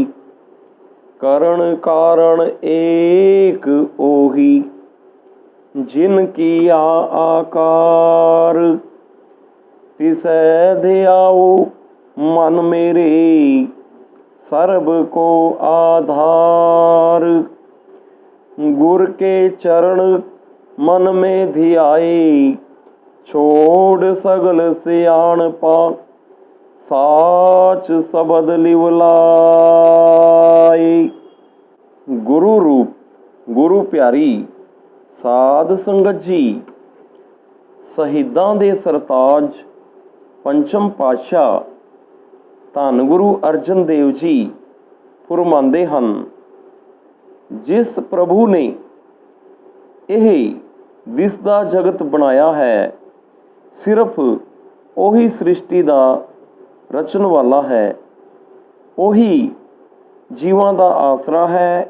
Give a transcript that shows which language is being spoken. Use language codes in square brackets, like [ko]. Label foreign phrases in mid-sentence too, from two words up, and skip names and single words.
[pa] ਕਰਨ ਕਾਰਨ ਏਕ ਉਹੀ, ਜਿਨ ਕੀਆ ਆਕਾਰ। ਤਿਸੈ ਧਿਆਓ ਮਨ ਮੇਰੇ, ਸਰਬ ਕੋ आधार। ਗੁਰ ਕੇ ਚਰਣ ਮਨ ਮਹਿ ਧਿਆਏ, ਛੋਡਿ ਸਗਲ ਸਿਆਣਪਾ। ਸਾਚ ਸਬਦਿ ਲਿਵ ਲਾਏ। ਗੁਰੂ ਰੂਪ ਗੁਰੂ ਪਿਆਰੀ ਸਾਧ ਸੰਗਤ ਜੀ, ਸ਼ਹੀਦਾਂ ਦੇ ਸਰਤਾਜ ਪੰਚਮ ਪਾਤਸ਼ਾਹ ਧੰਨ ਗੁਰੂ ਅਰਜਨ ਦੇਵ ਜੀ ਫੁਰਮਾਉਂਦੇ ਹਨ, ਜਿਸ ਪ੍ਰਭੂ ਨੇ ਇਹ ਦਿਸਦਾ ਜਗਤ ਬਣਾਇਆ ਹੈ, ਸਿਰਫ ਉਹੀ ਸ੍ਰਿਸ਼ਟੀ ਦਾ ਰਚਣ ਵਾਲਾ ਹੈ, ਉਹੀ ਜੀਵਾਂ ਦਾ ਆਸਰਾ ਹੈ।